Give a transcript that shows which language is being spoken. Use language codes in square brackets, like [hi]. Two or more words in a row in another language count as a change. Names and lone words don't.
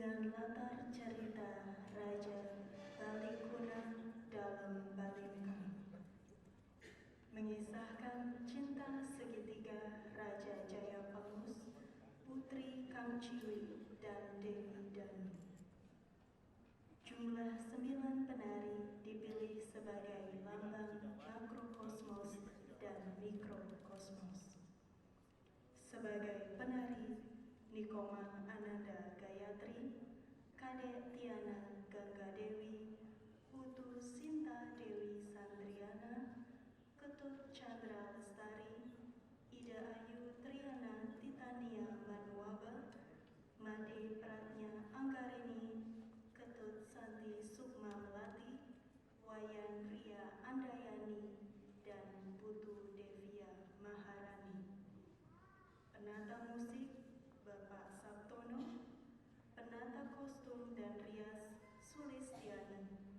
[id] berlatar cerita Raja Balikuna dalam Balimka, mengisahkan cinta segitiga Raja Jayapangus, Putri Kang Ciwi, dan Dewi Danu. Jumlah 9 penari dipilih sebagai lambang makrokosmos dan mikrokosmos. Sebagai penari, Nikoma Ananda Gayatri, Kadek Tiana Gangga Dewi, Putu Sinta Dewi Sandriana, Ketut Chandra Lestari, Ida Ayu Triana Titania Manuaba, Made Pratnya Anggarini, Ketut Santi Sukma Melati, Wayan Ria Andayani, dan Putu Devia Maharani. Penata musik Bapak Sabtono, penata kostum dan rias Sulistiani.